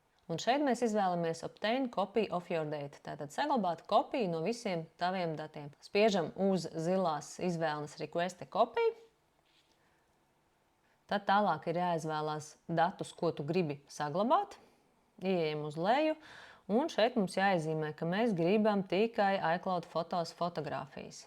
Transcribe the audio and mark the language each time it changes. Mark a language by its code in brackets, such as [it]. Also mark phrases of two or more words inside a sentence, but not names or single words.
[lv] Un šeit mēs izvēlamies [en] Obtain copy of your data. [lv] Tātad saglabāt kopiju no visiem taviem datiem. Spiežam uz zilās izvēles [en] request copy. [lv] Tad tālāk ir jāizvēlās datus, ko tu gribi saglabāt. Ieejam uz leju. Un šeit mums jāizzīmē, ka mēs gribam tikai iCloud fotos fotogrāfijas.